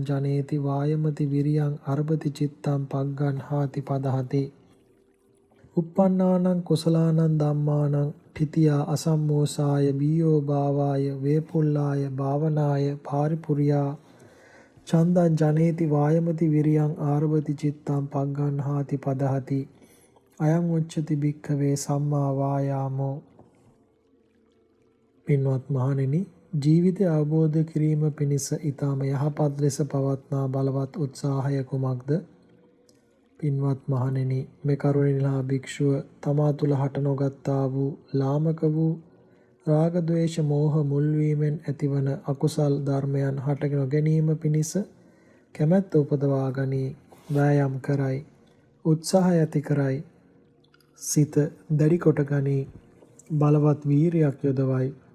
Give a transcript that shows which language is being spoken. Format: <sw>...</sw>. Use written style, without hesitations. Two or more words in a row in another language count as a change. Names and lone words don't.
<pi>ජනේති වායමති විරියං අරබති චිත්තං පග්ගන්හාති පදහති uppannānaṁ කුසලානං ධම්මානං තිතියා අසම්මෝසාය බීයෝ භාවාය වේපුල්ලාය භාවනාය පාරිපුරියා චන්දං ජනේති වායමති විරියං ආරබති චිත්තං පග්ගන්හාති පදහති අයං උච්චති භික්ඛවේ සම්මා වායාමෝ.</pi> <si>පින්වත් මහණෙනි, ජීවිතය අවබෝධ කිරීම පිණිස ඊටම යහපත් ලෙස පවත්නා බලවත් උත්සාහය කුමක්ද? පින්වත් මහණෙනි, මේ කරුණිලා භික්ෂුව තමා තුළ හට නොගත්තා වූ ලාමක වූ රාග ద్వේෂ මෝහ මුල් වීමෙන් ඇතිවන අකුසල් ධර්මයන් හට නොගැනීම පිණිස කැමැත්ත උපදවා ගනී, වෑයම් කරයි, උත්සාහය ඇති කරයි, සිත දැඩි කොට ගනී, බලවත් වීරියක් යොදවයි.</si>